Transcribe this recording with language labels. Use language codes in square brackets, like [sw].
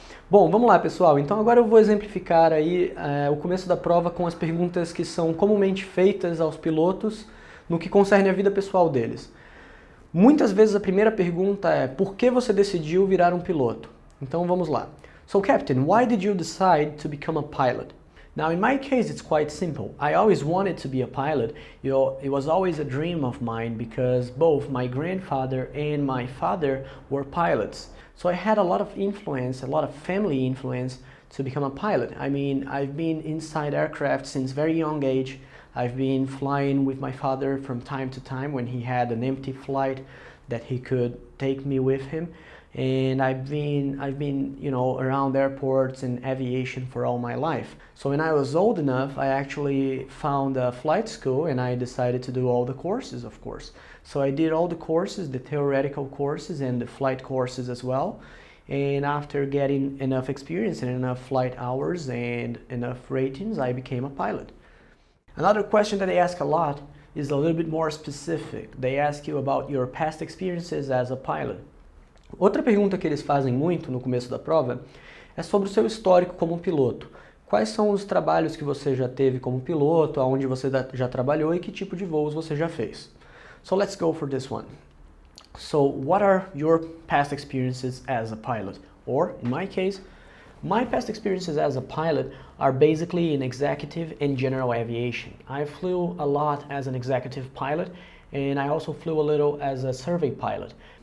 [pt] Bom, vamos lá pessoal, então agora eu vou exemplificar aí o começo da prova com as perguntas que são comumente feitas aos pilotos no que concerne a vida pessoal deles. Muitas vezes a primeira pergunta é: por que você decidiu virar um piloto? Então vamos lá. [en] So Captain, why did you decide to become a pilot? Now in my case it's quite simple. I always wanted to be a pilot. It was always a dream of mine because both my grandfather and my father were pilots. So I had a lot of influence, a lot of family influence to become a pilot. I mean, I've been inside aircraft since very young age. I've been flying with my father from time to time when he had an empty flight that he could take me with him. And I've been, you know, around airports and aviation for all my life. So when I was old enough, I actually found a flight school and I decided to do all the courses, of course. So I did all the courses, the theoretical courses and the flight courses as well. And after getting enough experience and enough flight hours and enough ratings, I became a pilot. Another question that they ask a lot is a little bit more specific. They ask you about your past experiences as a pilot. [pt] Outra pergunta que eles fazem muito no começo da prova é sobre o seu histórico como piloto. Quais são os trabalhos que você já teve como piloto, aonde você já trabalhou e que tipo de voos você já fez. [en] So let's go for this one. So what are your past experiences as a pilot? Or in my case, my past experiences as a pilot are basically in executive and general aviation. I flew a lot as an executive pilot and I also flew a little as a survey pilot.